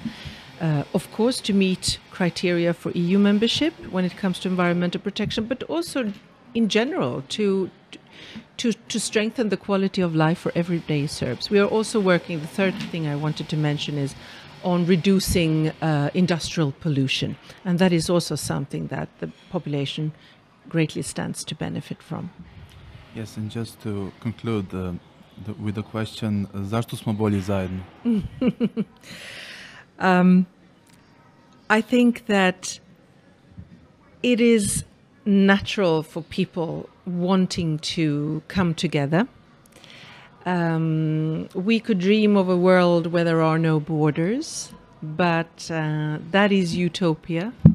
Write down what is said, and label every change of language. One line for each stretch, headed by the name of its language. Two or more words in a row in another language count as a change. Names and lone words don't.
English: Of course, to meet criteria for EU membership when it comes to environmental protection, but also in general to strengthen the quality of life for everyday Serbs. We are also working, the third thing I wanted to mention is on reducing industrial pollution. And that is also something that the population greatly stands to benefit from. Yes, and just to conclude with the question,
Serbian: zašto smo bolji zajedno?
English: I think that it is natural for people wanting to come together. We could dream of a world where there are no borders, but that is utopia.